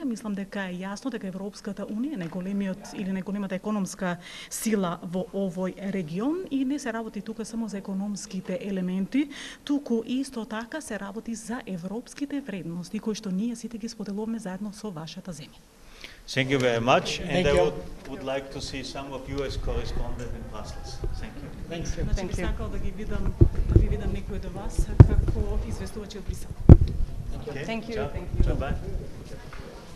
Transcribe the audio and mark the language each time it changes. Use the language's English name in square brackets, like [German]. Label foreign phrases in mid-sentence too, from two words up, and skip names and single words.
[Macedonian] Мислам дека е јасно дека Европската унија е најголемиот или најголемата економска сила во овој регион и не се работи тука само за економските елементи, туку исто така се работи за европските вредности кои што ние сите ги споделуваме заедно со вашата земја. [English] Thank you very much, and I would like to see some of you as correspondent in Brussels. Thank you. Thanks. [Macedonian] Значи би сакал да ги видам некој од вас како известувачи од Брисел. [English] Okay. Thank you. Ciao. Thank you. Bye.